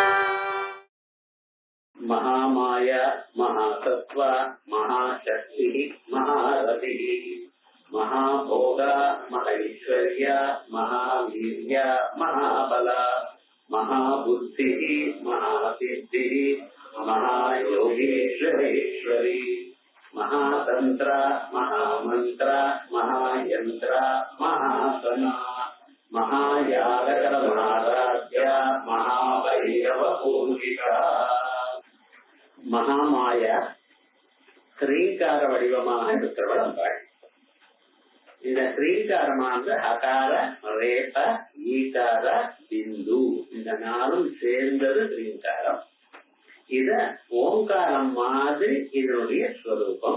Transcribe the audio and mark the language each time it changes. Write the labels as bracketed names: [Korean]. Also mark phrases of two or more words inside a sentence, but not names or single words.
[Sanskrit] महामाया महासत्त्व महाशक्ति महारथि महाभोगा महैश्वर्य महावीर्य महाबल महाबुद्धि महासिद्धि महायोगेश्वरेश्वरी महातंत्र महामंत्र महायंत्र महासना महायागकर महाराज्य महाभैरव पूजिका [Tamil] மகாமாயா ஸ்ரீகார வடிவமாக இருக்கிறவள் அம்பாள். இந்த ஸ்ரீகாரமானது அகார ரேப ஈகார பிந்து இந்த நாளும் சேர்ந்தது ஸ்ரீகாரம். இத ஓங்காரம் மாதிரி இதனுடைய ஸ்வரூபம்.